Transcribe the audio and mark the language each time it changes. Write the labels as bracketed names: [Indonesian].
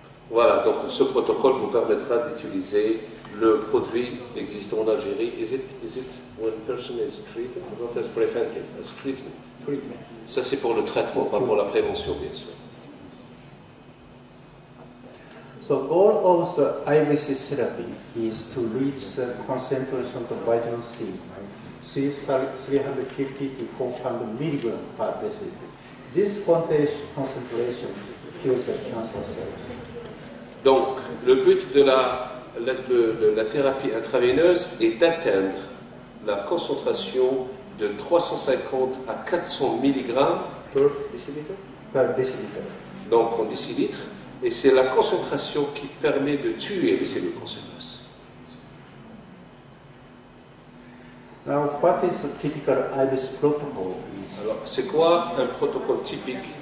[French] Voilà, donc ce protocole vous permettra d'utiliser le produit existant en Algérie. [English] Is it when person is treated, not as preventive, as treatment? Treatment. [French] Ça c'est pour le traitement, pas pour la prévention, bien sûr. [English] So goal of the IVC therapy is to reach the concentration of vitamin C, 350 to 400 milligrams per deciliter. This concentration kills the cancer cells. [French] Donc, le but de la thérapie intraveineuse est d'atteindre la concentration de 350 à 400 mg per décilitre. Donc, en décilitres. Et c'est la concentration qui permet de tuer les cellules cancéreuses. [English] Now, what is a typical IVC protocol? [French] Alors, c'est quoi un protocole typique?